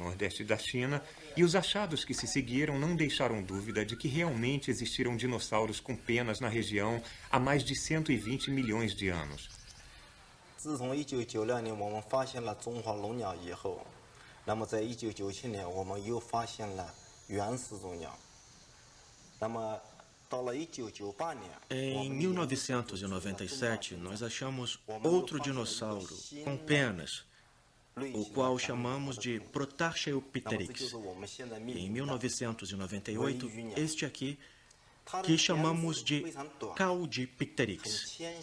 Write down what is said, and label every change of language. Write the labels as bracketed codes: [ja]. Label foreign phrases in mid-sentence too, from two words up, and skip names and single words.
[pt] nordeste da China, e os achados que se seguiram não deixaram dúvida de que realmente existiram dinossauros com penas na região há mais de 120 milhões de anos. [zh] 自从1992年我们发现了中华龙鸟以后，那么在1997年我们又发现了原始种鸟。那么到了1998年， [pt] Em 1997, nós achamos outro dinossauro com penas, o qual chamamos de Protarchaeopteryx. E em 1998, este aqui, que chamamos de Caudipteryx.